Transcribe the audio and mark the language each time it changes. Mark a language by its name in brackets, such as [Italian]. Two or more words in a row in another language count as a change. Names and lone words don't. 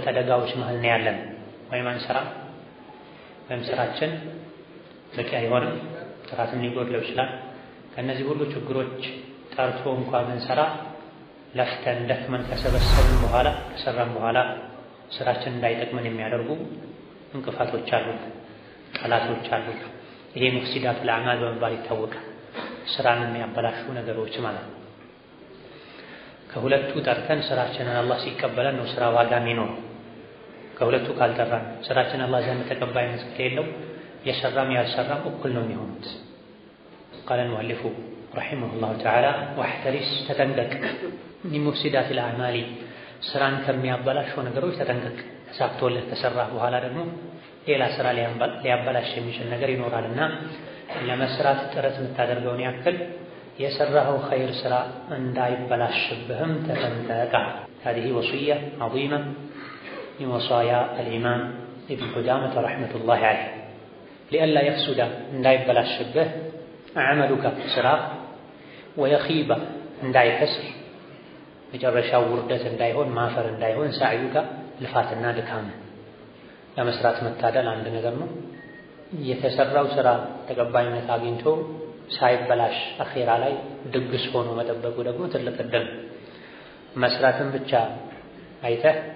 [Amharic] አደጋዎች መሃል ነው ያለን። ወይም አንሰራ ወይም ስራችን በቂ አይሆንም፣ ጥራትም ሊጎድለው ይችላል። ከነዚህ ሁሉ ችግሮች ጠርቶ እንኳን ብንሰራ ለፍተን ደክመን ከሰበሰብን በኋላ ከሰራን በኋላ ስራችን እንዳይጠቅመን የሚያደርጉ እንቅፋቶች አሉ፣ ጠላቶች አሉ። ይሄ ሙፍሲዳት ለአማል በመባል ይታወቃል። ስራን የሚያበላሹ ነገሮች ማለት ነው። ከሁለቱ ጠርተን ስራችንን አላህ ሲቀበለን ነው ስራ ዋጋ የሚኖረው። ከሁለቱ ካልጠራን ስራችን አላህ ዘንድ ተቀባይነት ከሌለው የሰራም ያልሰራም እኩል ነው የሚሆኑት። [Arabic] قال المؤلف رحمه الله تعالى واحترس [Amharic] ተጠንቀቅ [Arabic] من مفسدات الأعمال [Amharic] ስራን ከሚያበላሹ ነገሮች ተጠንቀቅ። ተሳክቶልህ ከሰራህ በኋላ ደግሞ ሌላ ስራ ሊያበላሽ የሚችል ነገር ይኖራልና ለመስራት ጥረት የምታደርገውን ያክል የሰራኸው ኸይር ስራ እንዳይበላሽብህም ተጠንቀቅ። [Arabic] هذه وصية عظيمة من وصايا الإمام ابن قدامة رحمة الله عليه لئلا يفسد [Amharic] እንዳይበላሽብህ عملك ስራህ ويخيب እንዳይከስር መጨረሻው ውርደት እንዳይሆን ማፈር እንዳይሆን ሳዕዩካ ልፋትና ድካም። ለመስራት መታደል አንድ ነገር ነው። የተሰራው ስራ ተቀባይነት አግኝቶ ሳይበላሽ አኺራ ላይ ድግስ ሆኖ መጠበቁ ደግሞ ትልቅ ዕድል። መስራትን ብቻ አይተህ